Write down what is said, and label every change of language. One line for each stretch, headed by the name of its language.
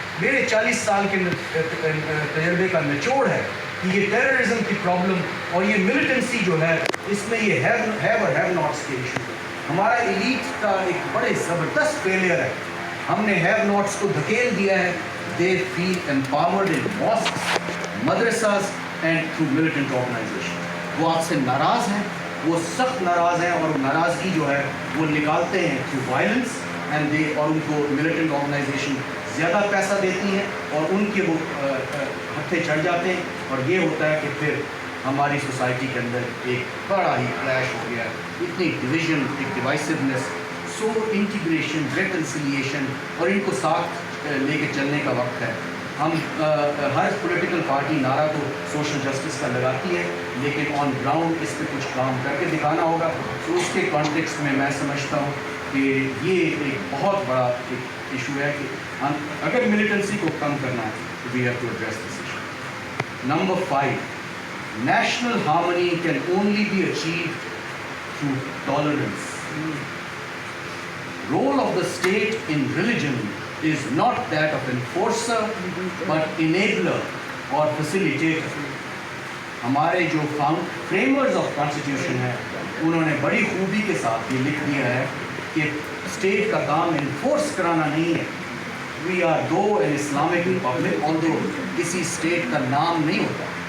Urdu: میرے 40 سال کے تجربے کا نچوڑ ہے کہ یہ ٹیررزم کی پرابلم اور یہ ملیٹنسی جو ہے اس میں یہ ہیو اور ہیو ناٹس کے ایشو. ہمارا ایلیٹ کا ایک بڑے زبردست فیلئر ہے. ہم نے ہیو ناٹس کو دھکیل دیا ہے
English: they feel empowered in mosques, madrasas and through militant organization.
Urdu: وہ آپ سے ناراض ہیں, وہ سخت ناراض ہیں, اور ناراضگی جو ہے وہ نکالتے ہیں
English: through violence and they,
Urdu: اور ان کو militant organization زیادہ پیسہ دیتی ہیں اور ان کے وہ ہتھے چڑھ جاتے ہیں, اور یہ ہوتا ہے کہ پھر ہماری سوسائٹی کے اندر ایک بڑا ہی کلیش ہو گیا, اتنی ڈویژن, ایک ڈیوائسونیس. سو انٹیگریشن, ریکنسیلیشن اور ان کو ساتھ لے کے چلنے کا وقت ہے. ہم ہر پولیٹیکل پارٹی نعرہ تو سوشل جسٹس کا لگاتی ہے, لیکن آن گراؤنڈ اس پہ کچھ کام کر کے دکھانا ہوگا. تو اس کے کانٹیکسٹ میں سمجھتا ہوں کہ یہ ایک بہت بڑا ایک ایشو ہے کہ اگر ملیٹنسی کو کم کرنا ہے تو
English: We have to address this issue. Number 5, national harmony can only be achieved through tolerance. Role of the state in religion is not that of enforcer but enabler or facilitator.
Urdu: ہمارے جو فریمرز of constitution ہیں انہوں نے بڑی خوبی کے ساتھ یہ لکھ دیا ہے کہ اسٹیٹ کا کام انفورس کرانا نہیں ہے.
English: we are though an Islamic republic, although
Urdu: کسی اسٹیٹ کا نام نہیں ہوتا.